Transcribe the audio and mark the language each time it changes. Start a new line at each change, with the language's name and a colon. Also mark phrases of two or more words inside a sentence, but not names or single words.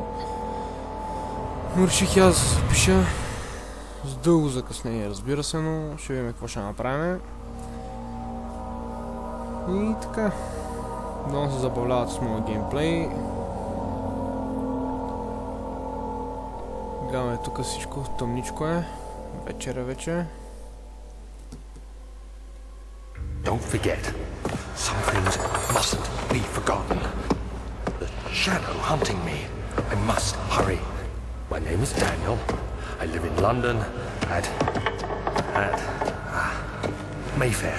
Bulgarian: Но реших аз да се запиша с дълго закъснение, разбира се, но ще видим какво ще направим. И така, много се забавляват с моя геймплей. Гледаме тук всичко, тъмничко е. Вечер е вече.
English: Don't forget, some things mustn't be forgotten. The shadow hunting me. I must hurry. My name is Daniel. I live in London at Mayfair.